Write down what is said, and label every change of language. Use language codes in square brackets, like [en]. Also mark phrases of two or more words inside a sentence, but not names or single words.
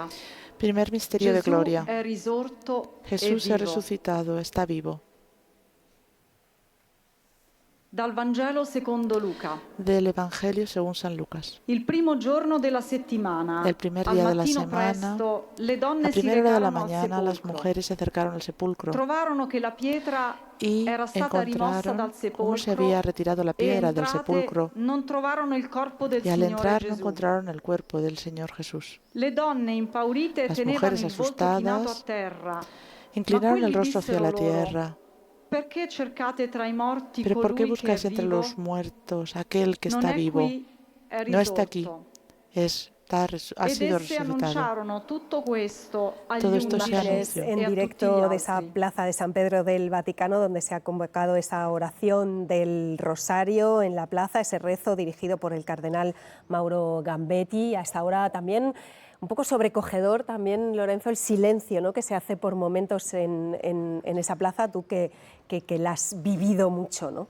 [es] Primer misterio de gloria. [it] È risorto [es] Jesús [it] e [es] ha [it] vivo. [es] resucitado, está vivo. [it] Dal Vangelo secondo Luca. [es] Del Evangelio según San Lucas. [it] Il primo giorno della settimana, [es] El primer [it] al [es] día de la [it] mattino [es] semana, [it] presto, le donne [es] a [it] si [es] primera hora de la [it] recarono al [es] mañana, las [it] sepolcro. [es] mujeres se acercaron al sepulcro [it] Trovarono che la pietra [es] y [it] era stata rimossa dal [es] encontraron cómo se [it] sepolcro [es] había retirado la [it] e [es] piedra del [it] entrate [es] sepulcro, [it] non trovarono il corpo del [es] y al [it] Signore [es] entrar no [it] Gesù. [es] encontraron el cuerpo del Señor Jesús. [it] Le donne impaurite [es] Las [it] tenevano [es] mujeres [it] il volto chinato a [es] asustadas [it] terra. [es] inclinaron el [it] quelli [es] rostro hacia la [it] dissero loro, [es] tierra. [it] Perché cercate tra i morti [es] ¿Pero por qué [it] colui che è [es] buscáis entre [it] vivo? [es] los muertos aquel que [it] Non [es] está [it] è [es] vivo? [it] qui, è [es] No está aquí, [it] risorto. [es] ha [it] Ed [es] sido [it] esse [es] resucitado. [it] annunciarono tutto questo agli [es] Todo esto se [it] undici [es] anunció. [it] e [es] En [it] a tutti [es] directo [it] gli [es] de esa [it] altri. [es] plaza de San Pedro del Vaticano, donde se ha convocado esa oración del Rosario en la plaza, ese rezo dirigido por el cardenal Mauro Gambetti. A esta hora también un poco sobrecogedor, también, Lorenzo, el silencio, ¿no?, que se hace por momentos en esa plaza, tú que la has vivido mucho, ¿no?